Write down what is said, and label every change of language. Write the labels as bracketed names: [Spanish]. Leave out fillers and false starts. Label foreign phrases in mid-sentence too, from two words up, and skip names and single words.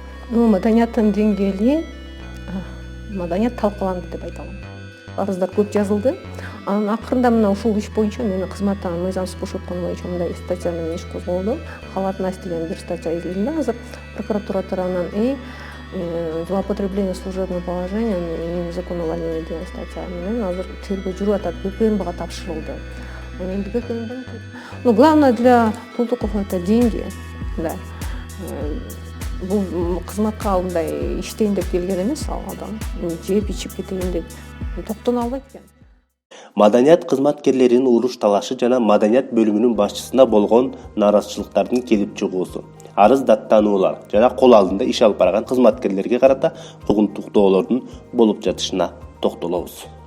[Kyrgyz] Маданияттын деңгээли маданият талкаланды деп айта алам. Арыздар көп жазылды. Анын акырында мына ушул иш боюнча мени кызматтан мыйзамсыз бошоткон боюнча мындай статья менен иш козголду. Халатность деген бир статья изилинде азыр прокуратура тарабынан [Russian] злоупотребление служебным положением и незаконного владения [Kyrgyz] деген статья менен азыр тергөө жүрүп атат. ГКНБга тапшырылды. [Russian] Ну, главное для Тултуков это деньги, да. [Kyrgyz] Бул кызматка мындай иштейин деп келген эмес ал адам. Жеп ичип кетейин деп токтоно албайт экен. Маданият кызматкерлеринин уруш талашы жана маданият бөлүмүнүн башчысына болгон нааразычылыктардын келип чыгуусу, арыз даттануулар жана кол алдында иш алып барган кызматкерлерге карата куугунтуктоолордун болуп жатышына токтолобуз.